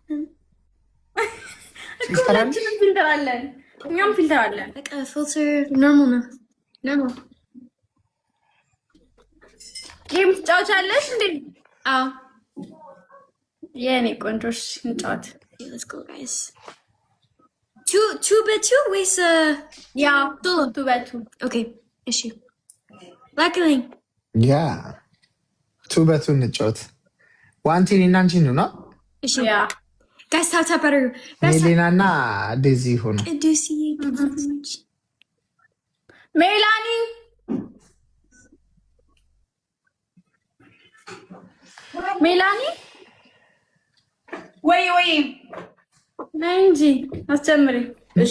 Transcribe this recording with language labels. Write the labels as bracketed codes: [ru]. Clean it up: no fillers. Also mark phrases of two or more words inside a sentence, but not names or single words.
[am] እኮ። ሁላችንም ፊልተር አለን። እኛም ፊልተር አለን። በቃ ፊልተር ኖርማል ነው። ጌም ትጫወቻለሽ እንዴ? አዎ የኔ ቆንጆሽ እንጫወት። [en] Let's go guys. Two by two ወይስ ያ two by two? [am] Okay, እሺ ላክልኝ። ያ [en] two by two [am] እንጫወት። ዋንቲኒ እና አንቺ ነው። እሺ ያ ጋይስ ታፕ አድርጉ። ሜሊናና ዴዚ ሆኑ። ቅዱስ ሜላኒ ወይ ነይ እንጂ አስጀምሪ። እሺ